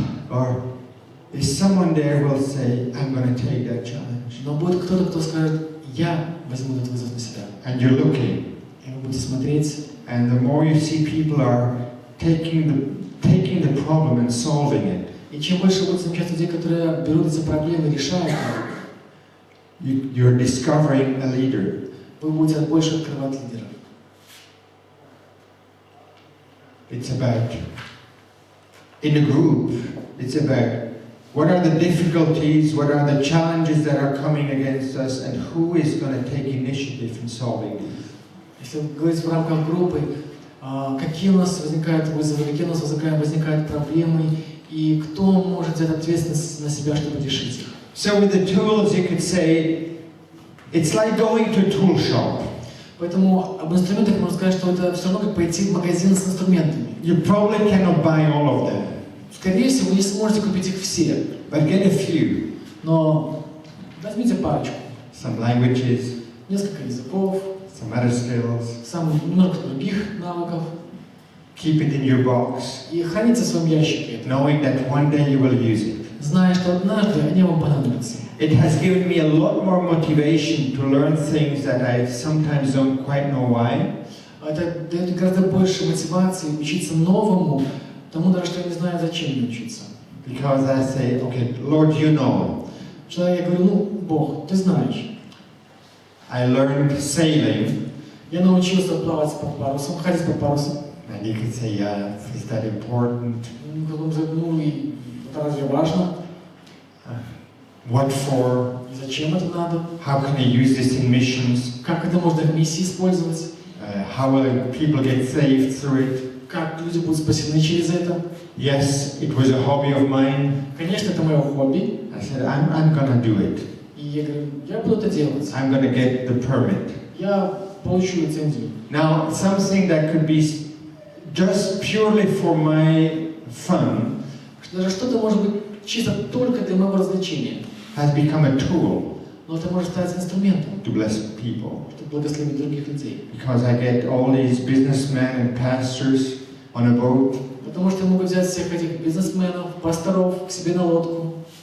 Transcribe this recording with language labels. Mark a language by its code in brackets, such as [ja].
[en] Or is someone there will say, I'm going to take that challenge. [ru] Но будет кто-то, кто скажет, я возьму этот вызов на себя. [en] And you're looking. [ru] И вы будете смотреть. [en] And the more you see people are taking the problem and solving it. [ru] И чем больше будете замечать людей, которые берут эти проблемы и решают их, [en] you're discovering a leader. [ru] Вы будете больше открывать лидеров. [en] It's about, in a group, it's about what are the difficulties, what are the challenges that are coming against us, and who is going to take initiative in solving them. [ru] Если говорить в рамках группы, какие у нас возникают вызовы, какие у нас возникают проблемы, и кто может взять ответственность на себя, чтобы решить их. [en] So with the tools, you could say, it's like going to a tool shop. [ru] Поэтому об инструментах можно сказать, что это все равно как пойти в магазин с инструментами. [en] You probably cannot buy all of them. [ru] Скорее всего, вы не сможете купить их все. [en] But get a few. [ru] Но возьмите парочку. [en] Some languages. [ru] Несколько языков. [en] Some other skills. [ru] Немного других навыков. [en] Keep it in your box. [ru] И храните в своем ящике. [en] Knowing that one day you will use it. [ru] Зная, что однажды они вам понадобятся. [en] It has given me a lot more motivation to learn things that I sometimes don't quite know why. [ru] Это дает гораздо больше мотивации учиться новому, тому даже, что я не знаю, зачем мне учиться. [en] Because I say, okay, Lord, you know. [ru] Что я говорю, Бог, ты знаешь. [en] I learned sailing. [ru] Я научился плавать под парусом, ходить под парусом. [en] And you could say, yeah, is that important? [ru] И это разве важно? [en] What for? [ru] И зачем это надо? [en] How can I use this in missions? [ru] Как это можно в миссии использовать? [en] How will people get saved through it? [ru] Как люди будут спасены через это? [en] Yes, it was a hobby of mine. [ru] Конечно, это мое хобби. [en] I said, I'm gonna do it. [ru] И я говорю, я буду это делать. [en] I'm gonna get the permit. [ru] Я получу лицензию. [en] Now, something that could be just purely for my fun. [ru] Даже что-то может быть чисто только для моего развлечения. [en] Has become a tool. [ru] Но это может стать инструментом. [en] To bless people. [ru] Чтобы благословить других людей. [en] Because I get all these businessmen and pastors on a boat. [ru] Потому что я могу взять всех этих бизнесменов, пасторов к себе на лодку.